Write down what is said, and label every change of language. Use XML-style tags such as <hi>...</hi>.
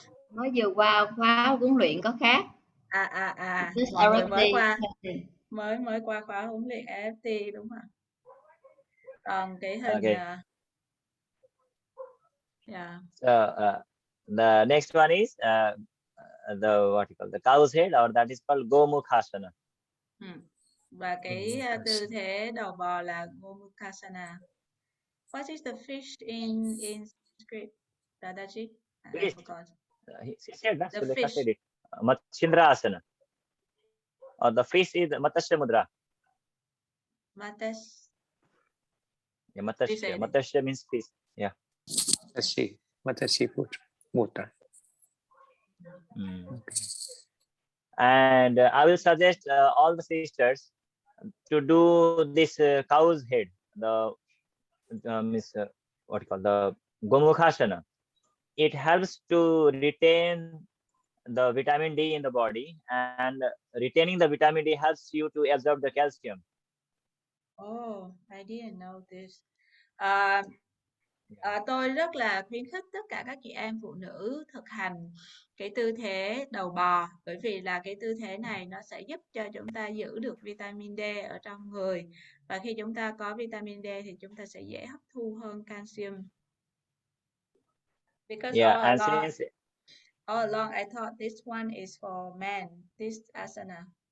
<vi>Mới vừa qua khóa huấn luyện có khác. Mọi người mới RFT. qua mới qua khóa huấn luyện AFT đúng không? Còn cái hình</vi> <en>Okay. yeah. So the next one is the what you call the cow's head, or that is called Gomukhasana.</en> <vi>Và cái tư thế đầu bò là Gomukhasana.</vi> <en>What is the fish in script, Dadaji? I forgot. He said that. The So fish. said it. Matsyendrasana. Or the fish is Matsya Mudra. Yeah, Matsya. Matsya means fish. Yeah. Matsya Mudra. Okay. And I will suggest all the sisters to do this cow's head, the what you call the Gomukhasana. It helps to retain the vitamin D in the body, and retaining the vitamin D helps you to absorb the calcium. Oh, I didn't know this.</en> <vi>Tôi rất là khuyến khích tất cả các chị em phụ nữ thực hành cái tư thế đầu bò, bởi vì là cái tư thế này nó sẽ giúp cho chúng ta giữ được vitamin D ở trong người, và khi chúng ta có vitamin D thì chúng ta sẽ dễ hấp thu hơn calcium.</vi> <en>Because all along I thought this one is for men, this asana.</en>